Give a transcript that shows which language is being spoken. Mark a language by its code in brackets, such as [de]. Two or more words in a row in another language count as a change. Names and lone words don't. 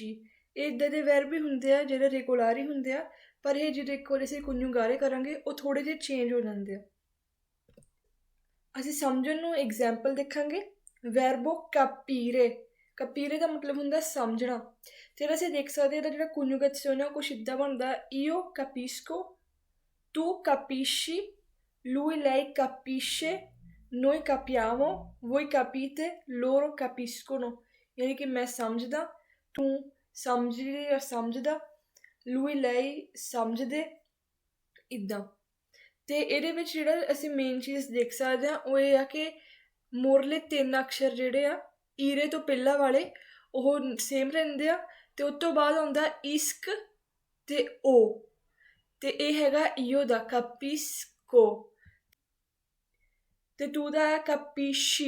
[pa] ਇਹ ਇੱਦਾਂ ਦੇ ਵੈਰਬੀ ਹੁੰਦੇ ਆ ਜਿਹੜੇ ਰੈਗੂਲਰ ਹੀ ਹੁੰਦੇ ਆ, ਪਰ ਇਹ ਜਿਹੜੇ ਇੱਕ ਵਾਰ ਅਸੀਂ ਕੁੰਜੂਗਾਰੇ ਕਰਾਂਗੇ ਉਹ ਥੋੜੇ ਜਿਹੇ ਚੇਂਜ ਹੋ ਜਾਂਦੇ ਆ। ਅਸੀਂ ਸਮਝਣ ਨੂੰ ਐਗਜ਼ਾਮਪਲ ਦੇਖਾਂਗੇ। [it] verbo capire, [pa] ਕਾਪੀਰੇ ਦਾ ਮਤਲਬ ਹੁੰਦਾ ਸਮਝਣਾ। ਫਿਰ ਅਸੀਂ ਦੇਖ ਸਕਦੇ ਇਹਦਾ ਜਿਹੜਾ ਕੁੰਜੂਗੇਸ਼ਨ ਆ ਕੁਛ ਇੱਦਾਂ ਬਣਦਾ, [it] io capisco, tu capisci, lui lei capisce, noi capiamo, voi capite, loro capiscono। [pa] ਯਾਨੀ ਕਿ ਮੈਂ ਸਮਝਦਾ, ਤੂ ਸਮਝਦੀ ਯਾ ਸਮਝਦਾ, [it] lui lei [pa] ਸਮਝਦੇ, ਇੱਦਾਂ। ਤੇ ਇਹਦੇ ਵਿੱਚ ਜਿਹੜਾ ਅਸੀਂ ਮੇਨ ਚੀਜ਼ ਦੇਖ ਸਕਦੇ ਹਾਂ ਉਹ ਇਹ ਆ ਕਿ ਮੋਰਲੇ 3 ਅਕਸ਼ਰ ਜਿਹੜੇ ਆ ਈਰੇ ਤੋਂ ਪਹਿਲਾਂ ਵਾਲੇ ਉਹ ਸੇਮ ਰਹਿੰਦੇ ਆ ਤੇ ਉਸ ਤੋਂ ਬਾਅਦ ਆਉਂਦਾ ਇਸਕ ਤੇ ਓ, ਤੇ ਇਹ ਹੈਗਾ ਈਓ ਦਾ ਕਾਪਿਸਕੋ ਤੇ ਟੂ ਦਾ ਹੈ ਕਾਪੀਸ਼ੀ।